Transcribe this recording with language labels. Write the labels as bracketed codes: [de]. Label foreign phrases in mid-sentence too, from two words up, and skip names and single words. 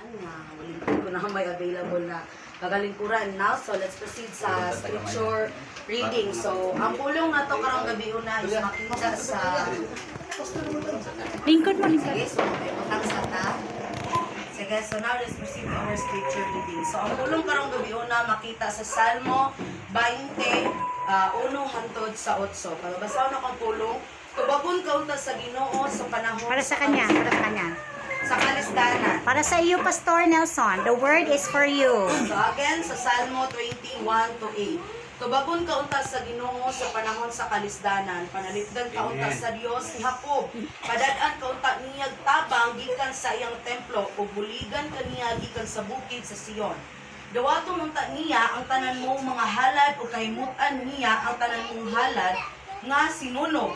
[ceb] Malingkod ko na may available na kagalingkuran now. [en] So let's proceed sa scripture reading. [ceb] So ang pulong na to karong gabi una is makita sa Lingkod mo, lingkod. Sige, so may utang sa ta. Sige, [en] so now let's proceed to our scripture reading. [ceb] So ang pulong karong gabi una makita sa Salmo 20 uno hangtod sa 8. Pagbasaw na kang pulong, tubagon kaunta sa Ginoo sa panahon [tl] Para sa kanya, para sa kanya. [ceb] sa kalisdanan. [tl] Para sa iyo, Pastor Nelson. [en] The word is for you. So again, [ceb] sa Salmo 21:8. Tubagon kaunta sa Ginoo sa panahon sa kalisdanan, panalitdan kaunta sa Dios ni Jacob. Padad-an kaunta niya tabang gikan sa iyang templo ug buligan kaniya gikan sa bukid sa Sion. Dawaton unta niya ang tanan mong mga halad ug kahimutan niya ang tanan mong halad nga sinunog.